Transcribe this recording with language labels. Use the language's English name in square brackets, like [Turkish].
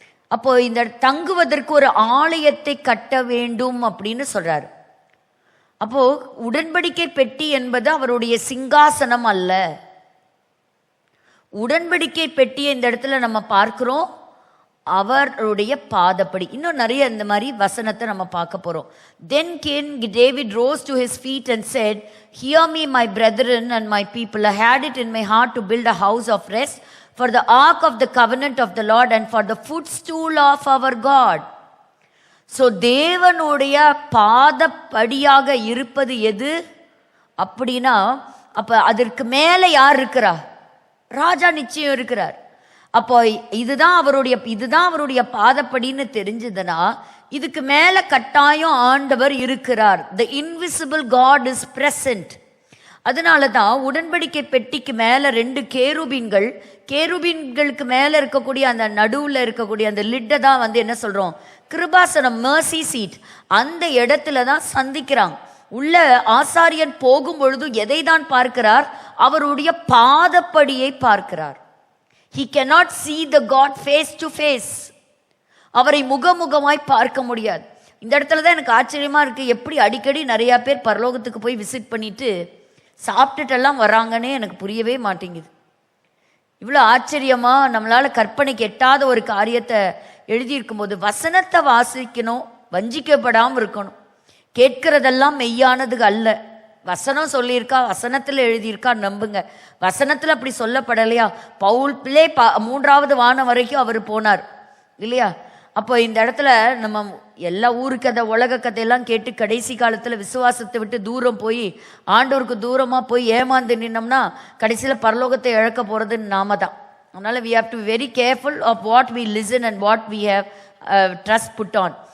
[Tamil] அப்போ இந்த தங்குவதற்கு ஒரு ஆலயத்தை கட்ட வேண்டும் அப்படின்னு சொல்றாரு. அப்போ உடன்படிக்கை பெட்டி என்பது அவருடைய சிங்காசனம் அல்ல. உடன்படிக்கை பெட்டியை இந்த இடத்துல நம்ம பார்க்கிறோம், அவருடைய பாதப்படி. இன்னும் நிறைய இந்த மாதிரி வசனத்தை நம்ம பார்க்க போறோம். [English] Then King David rose to his feet and said, "Hear me, my brethren and my people. I had it in my heart to build a house of rest for the ark of the covenant of the Lord and for the footstool of our God." [Tamil] So தேவனுடைய பாதப்படியாக இருப்பது எது அப்படின்னா, அப்ப அதற்கு மேல யார் இருக்கிறா? ராஜா நிச்சயம் இருக்கிறார். அப்போ இதுதான் அவருடைய பாதப்படின்னு தெரிஞ்சதுன்னா, இதுக்கு மேல கட்டாயம் ஆண்டவர் இருக்கிறார். [English] The invisible God is present. [Tamil] அதனால தான் உடன்படிக்கை பெட்டிக்கு மேல 2 கேருபீன்களுக்கு மேல இருக்கக்கூடிய அந்த நடுவுல இருக்கக்கூடிய அந்த லிட்டை தான் வந்து என்ன சொல்றோம்? கிருபாசனம், மர்சி சீட். அந்த இடத்துல தான் சந்திக்கிறாங்க. உள்ள ஆசாரியன் போகும் பொழுது எதை தான் பார்க்கிறார்? அவருடைய பாதப்படியை பார்க்கிறார். [English] He cannot see the God face to face. [Tamil] அவரை முகமுகமாய் பார்க்க முடியாது. இந்த இடத்துல தான் எனக்கு ஆச்சரியமா இருக்கு, எப்படி அடிக்கடி நிறைய பேர் பரலோகத்துக்கு போய் விசிட் பண்ணிட்டு சாப்பிட்டுட்டெல்லாம் வராங்கன்னே எனக்கு புரியவே மாட்டேங்குது. இவ்வளோ ஆச்சரியமா நம்மளால கற்பனைக்கு எட்டாத ஒரு காரியத்தை எழுதியிருக்கும் போது, வசனத்தை வாசிக்கணும், வஞ்சிக்கப்படாமல் இருக்கணும். கேட்கிறதெல்லாம் மெய்யானது அல்ல. வசனம் சொல்லியிருக்கா, வசனத்தில் எழுதியிருக்கா, நம்புங்க. வசனத்தில் அப்படி சொல்லப்படலையா? பவுல் பிள்ளை 3வது வானம் வரைக்கும் அவர் போனார் இல்லையா? அப்போ இந்த இடத்துல நம்ம எல்லா ஊரு கதை, உலக கதையெல்லாம் கேட்டு கடைசி காலத்தில் விசுவாசத்தை விட்டு தூரம் போய் ஆண்டவருக்கு தூரமாக போய் ஏமாந்து நின்னோம்னா கடைசியில் பரலோகத்தை இழக்க போகிறது நாம தான். அதனால் [English] we have to be very careful of what we listen and what we have trust put on.